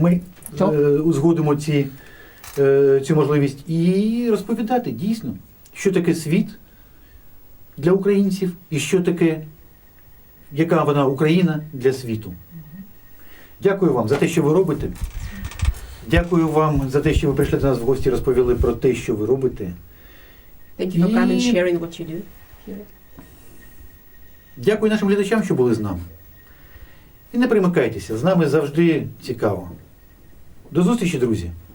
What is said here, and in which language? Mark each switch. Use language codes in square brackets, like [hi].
[uk] Ми узгодимо цю можливість і розповідати дійсно, що таке світ для українців і що таке, яка вона Україна для світу. Дякую вам за те, що ви робите. Дякую вам за те, що ви прийшли до нас в гості і розповіли про те, що ви робите. [en] Thank you for coming and sharing what you do. [uk] Дякую нашим глядачам, що були з нами. І не примикайтеся, з нами завжди цікаво. До зустрічі, друзі.